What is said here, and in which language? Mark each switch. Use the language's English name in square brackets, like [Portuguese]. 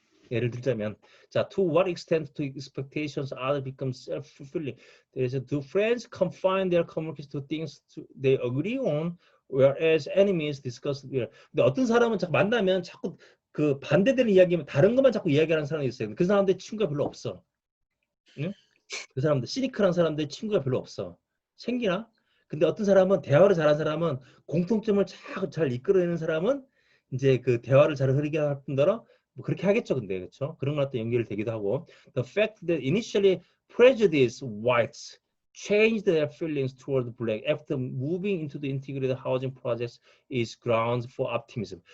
[English] 예를 들자면 자, to what extent do expectations other become self-fulfilling? Do friends confine their communication to things they agree on, whereas enemies discuss their. [Korean] 근데 어떤 사람은 자꾸 만나면 자꾸 그 반대되는 이야기면 다른 것만 자꾸 이야기하는 사람이 있어요. 그 사람들 친구가 별로 없어. 응? 그 사람들 시니컬한 사람들 친구가 별로 없어. 생기나? 근데 어떤 사람은 대화를 잘하는 사람은 공통점을 잘 이끌어내는 사람은 이제 그 대화를 잘 흐르게 할 뿐더러 뭐 그렇게 하겠죠. 근데 그렇죠? 그런 것도 연결이 되기도 하고 [English] the fact that initially prejudiced whites changed their feelings toward black after moving into the integrated housing projects is grounds for optimism.